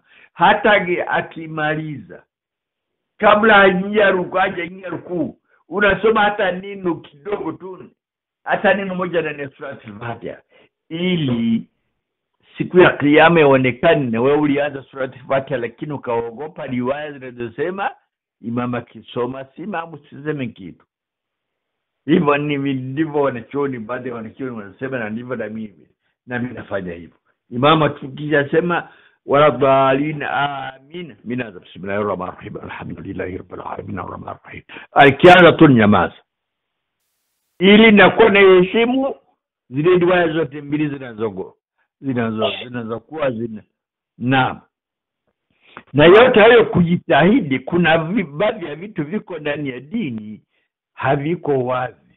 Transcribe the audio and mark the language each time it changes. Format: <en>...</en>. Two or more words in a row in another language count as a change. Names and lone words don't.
<sw>Hata akimaliza kabla hajaingia rukuu unasoma hata neno kidogo tu, hata neno moja ndani ya surati al-Fatiha, ili siku ya kiyama ionekane na wewe ulianza surati al-Fatiha lakini ukaogopa riwaya zinazosema imam akisoma simama usiseme kitu. Hivyo ndivyo wanachuoni, baadhi ya wanachuoni wanasema, na ndivyo na mimi nafanya hivyo. Imam akisha sema</sw> <ar>ولا الضالين آمين, minaza بسم الله الرحمن الرحيم الحمد لله رب العالمين الرحمن الرحيم,</ar> <sw>alikianza tu nyamaza, ili nakuwa na heshima zile riwaya zote mbili zinazokuwa na yote hayo kujitahidi. Kuna baadhi ya vitu viko ndani ya dini haviko wazi.</sw>